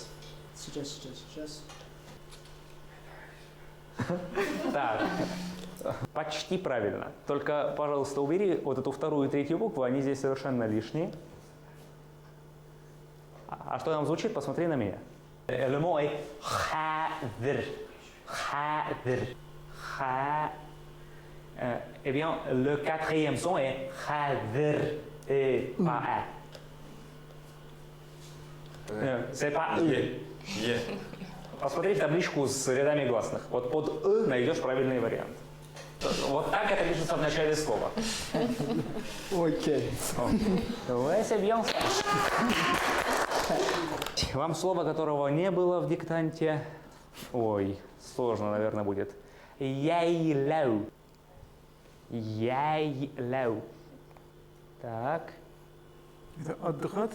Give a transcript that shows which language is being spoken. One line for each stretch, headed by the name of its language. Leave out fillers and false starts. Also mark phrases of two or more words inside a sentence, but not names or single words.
Russian: Сейчас. Так, почти правильно. Только, пожалуйста, убери вот эту вторую и третью букву, они здесь совершенно лишние. А что там звучит, посмотри на меня.
French: Le mot est khadr. Khadr. Kha. Eh bien, le quatrième son est khadr et pas a. C'est pas e.
Russian: Е. Посмотри в табличку с рядами гласных. Вот под «ы» найдешь правильный вариант. Вот так это пишется в начале слова. Окей.
French: Ouais, c'est bien ça.
Russian: Вам слово, которого не было в диктанте. Ой, сложно, наверное, будет. Яйлау. Яйлау. Так. Это отдыхать.